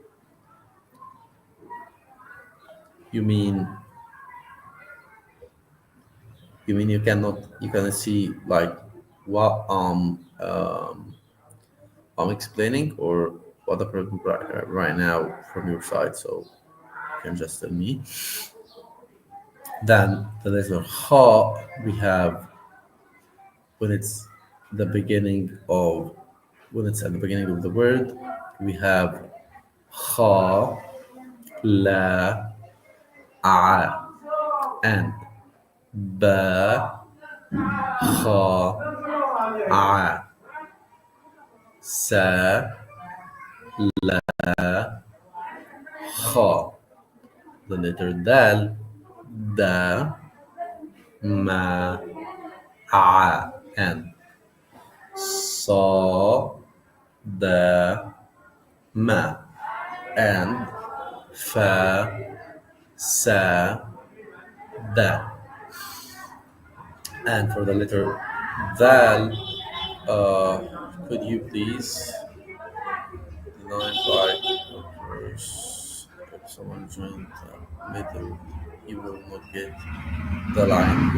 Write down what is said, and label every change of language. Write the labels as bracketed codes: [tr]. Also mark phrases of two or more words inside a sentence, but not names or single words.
[en] You mean you cannot see like what I'm explaining, or what the problem right now from your side, so you can just tell me. Then the letter ha, we have when it's the beginning of when it's at the beginning of the word, we have ha, la, a, and ba, ha, a, sa, ha. The letter dal, da, ma, a, and sa, da, ma, and fa, sa, da. And for the letter dal, could you please line by verse? If someone joined the middle, he will not get the line.